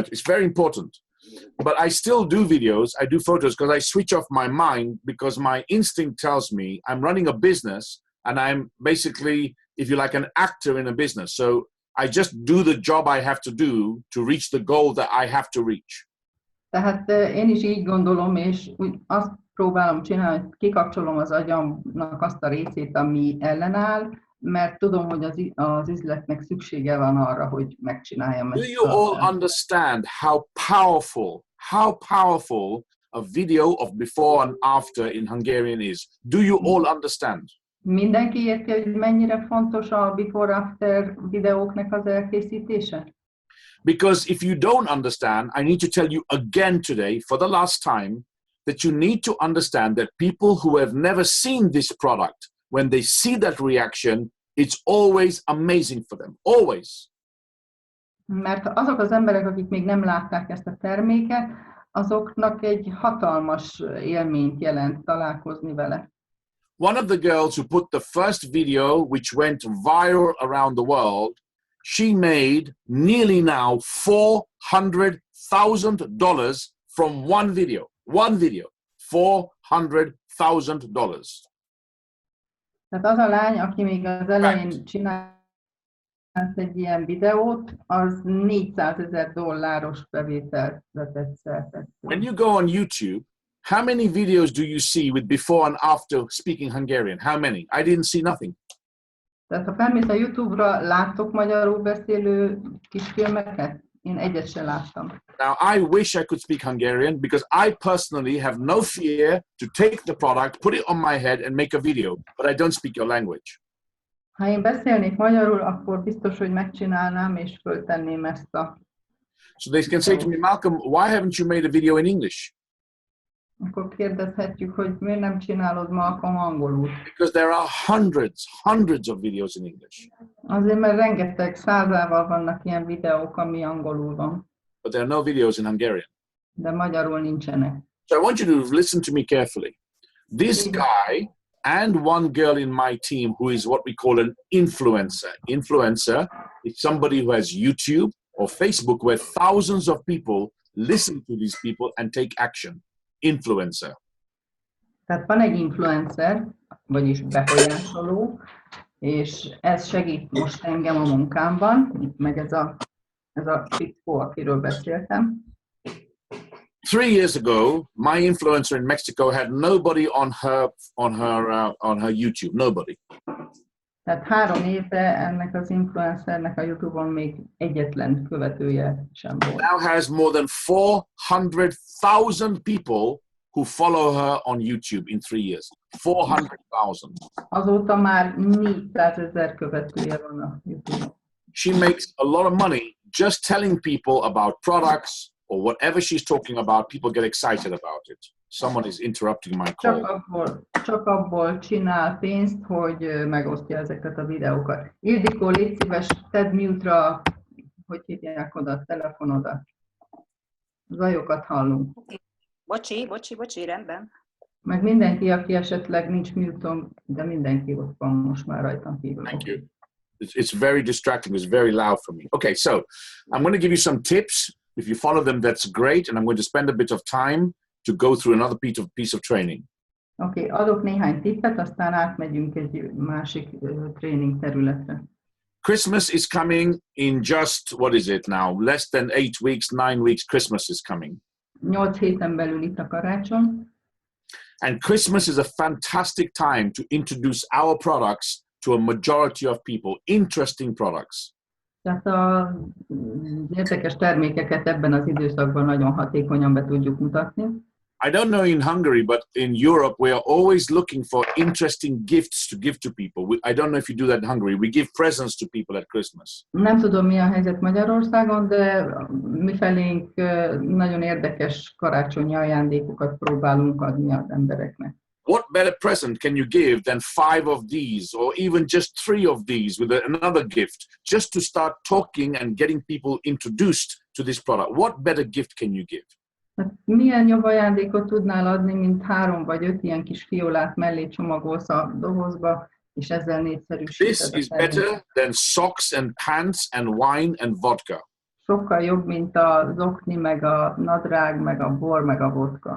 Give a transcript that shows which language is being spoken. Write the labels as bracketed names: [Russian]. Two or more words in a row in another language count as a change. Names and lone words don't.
[English] It's very important. But I still do videos. I do photos because I switch off my mind because my instinct tells me I'm running a business and I'm basically, if you like, an actor in a business. So I just do the job I have to do to reach the goal that I have to reach. [Hungarian] Tehát én is így gondolom, és úgy azt próbálom csinálni, hogy kikapcsolom az agyamnak azt a részét, ami ellenáll, mert tudom, hogy az üzletnek szüksége van arra, hogy megcsináljam ezt. [English] Do you all understand how powerful a video of before and after in Hungarian is? Do you all understand? [Hungarian] Mindenki érti, hogy mennyire fontos a before-after videóknak az elkészítése? [English] Because if you don't understand, I need to tell you again today, for the last time, that you need to understand that people who have never seen this product, when they see that reaction, it's always amazing for them. Always. [Hungarian] Mert azok az emberek, akik még nem látták ezt a terméket, azoknak egy hatalmas élményt jelent találkozni vele. [English] One of the girls who put the first video, which went viral around the world, she made nearly now $400,000 from one video. One video, $400,000. [Hungarian] Tehát az a lány, aki még az elején csinált egy ilyen videót, az $400,000 bevételt vetett szert. [English] When you go on YouTube, how many videos do you see with before and after speaking Hungarian? How many? I didn't see nothing. [Hungarian] Tehát ha felmész a YouTube-ra, láttok magyarul beszélő kisfilmeket? Én egyet sem láttam. [English] Now, I wish I could speak Hungarian because I personally have no fear to take the product, put it on my head and make a video, but I don't speak your language. [Hungarian] Ha én beszélnék magyarul, akkor biztos, hogy megcsinálnám és föltenném ezt a... [English] So they can say to me, Malcolm, why haven't you made a video in English? [Hungarian] Akkor kérdezhetjük, hogy miért nem csinálod Malcolm angolul? [English] Because there are hundreds of videos in English. [Hungarian] Azért, mert rengeteg százával vannak ilyen videók, ami angolul van. [English] But there are no videos in Hungarian. [Hungarian] De magyarul nincsenek. [English] So I want you to listen to me carefully. This guy and one girl in my team who is what we call an influencer. Influencer is somebody who has YouTube or Facebook where thousands of people listen to these people and take action. Influencer. [Hungarian] Tehát van egy influencer, vagyis befolyásoló, és ez segít most engem a munkámban, itt meg ez a fickó, akiről beszéltem. [English] 3 years ago, my influencer in Mexico had nobody on her YouTube. Nobody. [Hungarian] Tehát 3 éve ennek az influencernek a YouTube-on még egyetlen követője sem volt. [English] Now has more than 400,000 people who follow her on YouTube in 3 years. 400,000. [Hungarian] Azóta már 400,000 követője van a YouTube-on. [English] She makes a lot of money just telling people about products or whatever she's talking about. People get excited about it. Someone is interrupting my call. [Hungarian] Csak abból csinál pénzt, hogy megosztja ezeket a videókat. Ildikó, légy szíves, tedd mute-ra, hogy hívják oda a telefonodat. Zajokat hallunk. Bocsi, rendben. Meg mindenki, aki esetleg nincs mute-on, de mindenki ott van most már rajtam kívül. [English] Thank you. It's very distracting. It's very loud for me. Okay, so I'm going to give you some tips. If you follow them, that's great. And I'm going to spend a bit of time to go through another piece of training. [Hungarian] Oké, adok néhány tippet, aztán átmegyünk egy másik tréning területre. [English] Christmas is coming in just, what is it now? Less than 8 weeks, 9 weeks, Christmas is coming. [Hungarian] 8 héten belül itt a karácsony. [English] And Christmas is a fantastic time to introduce our products to a majority of people, interesting products. [Hungarian] Tehát az érdekes termékeket ebben az időszakban nagyon hatékonyan be tudjuk mutatni. [English] I don't know in Hungary, but in Europe, we are always looking for interesting gifts to give to people. I don't know if you do that in Hungary. We give presents to people at Christmas. [Hungarian] Nem tudom, mi a helyzet Magyarországon, de mi felénk nagyon érdekes karácsonyi ajándékokat próbálunk adni az embereknek. [English] What better present can you give than 5 of these, or even just 3 of these with another gift, just to start talking and getting people introduced to this product? What better gift can you give? [Hungarian] Hát milyen jobb ajándékot tudnál adni, mint 3 vagy 5 ilyen kis fiolát mellé csomagolsz a dobozba, és ezzel népszerűsíted [English] This [Hungarian] a [English] is [Hungarian] terméket. [English] better than socks and pants and wine and vodka. [Hungarian] Sokkal jobb, mint az okni, meg a nadrág, meg a bor, meg a vodka.